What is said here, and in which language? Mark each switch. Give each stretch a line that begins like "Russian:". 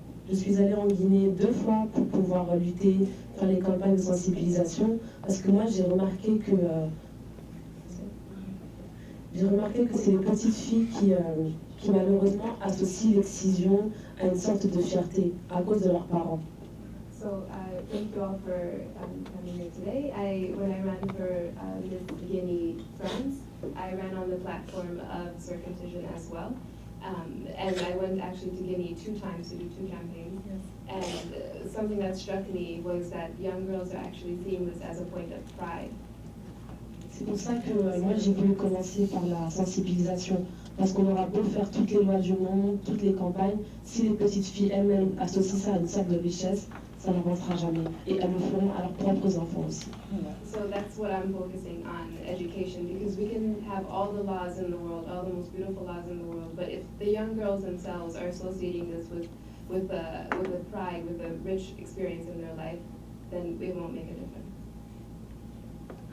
French: Je suis allée en Guinée 2 fois pour pouvoir lutter, faire les campagnes de sensibilisation, parce que moi, j'ai remarqué que c'est les petites filles qui malheureusement associent l'excision à une sorte de fierté à cause de leurs parents.
English: So thank you all for coming here today. When I ran for Miss Guinea France, I ran on the platform of circumcision as well. And I went actually to Guinea 2 times to do 2 campaigns. Yes. And something that struck me was that young girls are actually seeing this as a point of pride.
French: C'est pour ça que moi j'ai voulu commencer par la sensibilisation. Parce qu'on aura beau faire toutes les lois du monde, toutes les campagnes, si les petites filles elles-mêmes associent ça à une sorte de richesse, ça n'avancera jamais. Et elles le feront à leurs propres enfants aussi.
English: So that's what I'm focusing on, education, because we can have all the laws in the world, all the most beautiful laws in the world, but if the young girls themselves are associating this with pride, with a rich experience in their life, then we won't make a difference.